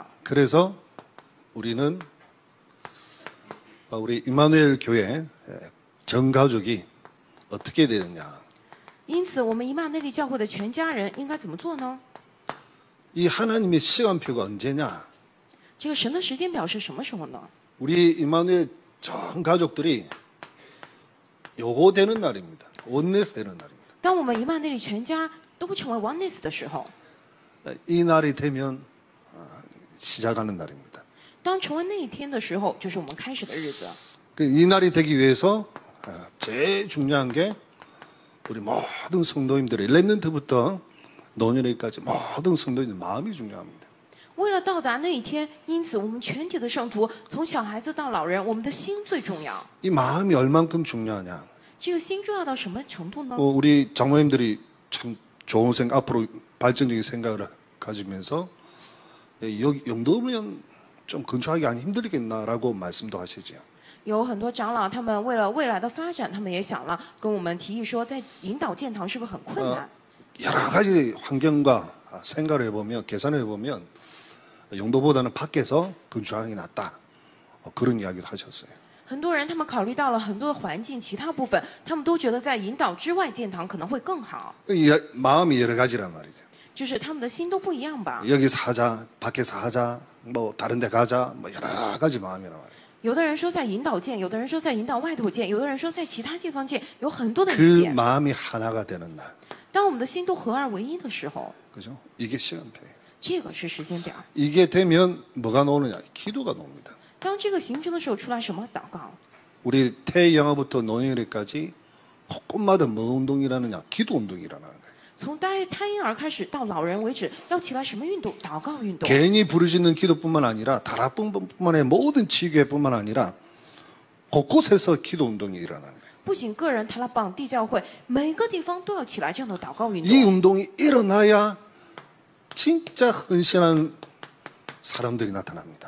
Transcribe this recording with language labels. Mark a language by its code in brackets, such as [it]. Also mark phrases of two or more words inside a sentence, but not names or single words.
[ko] 그래서 우리는 우리 임마누엘 교회 전 가족이 어떻게 되느냐. [zh] 因此，我们以马内利教会的全家人应该怎么做呢？ [ko] 이 하나님의 시간표가 언제냐. [zh] 这个神的时间表是什么时候呢？ [ko] 우리 임마누엘 전 가족들이 요거 되는 날입니다. 원네스 되는 날입니다. [zh] 当我们以马内利全家都成为 oneness 的时候， [ko] 이 날이 되면 시작하는 날입니다. [zh] 当成为那一天的时候，就是我们开始的日子。 [ko] 이 날이 되기 위해서 제일 중요한 게 우리 모든 성도님들의 렘넌트부터 노년에까지 모든 성도님들 마음이 중요합니다. [zh] 为了到达那一天，因此我们全体的圣徒，从小孩子到老人，我们的心最重要。 [ko] 이 마음이 얼만큼 중요하냐. [zh] 这个心重要到什么程度呢？ [ko] 우리 장모님들이 참 좋은 앞으로 발전적인 생각을 가지면서 여기 영도면 좀 건축하기 안 힘들겠나라고 말씀도 하시죠. [zh] 有很多长老，他们为了未来的发展，他们也想了跟我们提议说，在引导建堂是不是很困难？ [ko] 여러 가지 환경과 생각을 해보면 계산을 해보면 영도보다는 밖에서 건축하는 게 낫다. 그런 이야기도 하셨어요. [zh] 很多人他们考虑到了很多的环境，其他部分他们都觉得在引导之外建堂可能会更好， [ko] 마음이 여러 가지란 말이죠. [zh] 就是他们的心都不一样吧。 [ko] 여기서 하자, 밖에서 하자, 뭐 다른 데 가자, 뭐 여러 가지 마음이란 말이에요. [zh] 有的人说在引导建，有的人说在引导外头建，有的人说在其他地方建，有很多的意 [ko] 그 [zh] 见。 [ko] 마음이 하나가 되는 날. [zh] 当我们的心都合二为一的时候， [ko] 그죠? 이게 시간표예요. [zh] 这个是时间表。 [ko] 이게 되면 뭐가 나오느냐? 기도가 나옵니다. [zh] 当这个形成的时候，出来什么祷告？ [ko] 우리 태영화부터 노년에까지 곳곳마다 뭐 운동이라느냐? 기도 운동이라는 거예요. [zh] 从胎婴儿开始到老人为止，要起来什么运动？祷告运动。 [ko] 괜히 부르짖는 기도뿐만 아니라 다락뿐만의 모든 지교회뿐만 아니라 곳곳에서 기도 운동이 일어나는 거예요. [zh] 不仅个人塔拉邦地教会，每个地方都要起来这样的祷告运 [ko] 이 [zh] 动。 [ko] 운동이 일어나야 진짜 헌신한 사람들이 나타납니다.